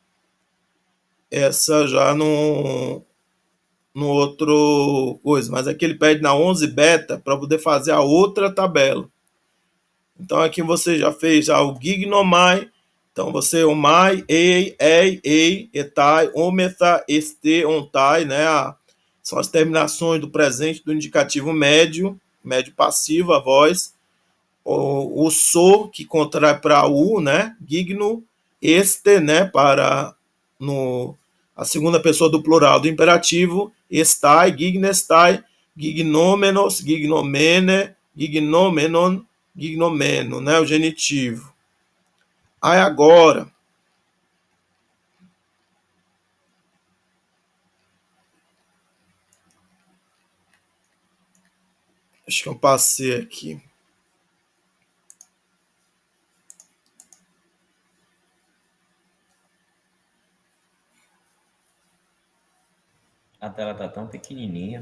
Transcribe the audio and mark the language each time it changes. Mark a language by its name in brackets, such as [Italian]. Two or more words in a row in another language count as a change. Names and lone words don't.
[Portuguese] essa já no outro coisa, mas aqui ele pede na 11 beta para poder fazer a outra tabela. Então aqui você já fez já o gignomai, então você o mai, ei, etai, ometa, este, ontai, né? São as terminações do presente do indicativo médio, médio passivo, a voz. O so, que contrai para u, né? Gigno, este, né? Para a segunda pessoa do plural do imperativo, estai, [Greek] gignestai, gignomenos, gignomene, gignomenon, gignomeno, [Portuguese] né? O genitivo. Aí agora, acho que eu passei aqui. A tela tá tão pequenininha.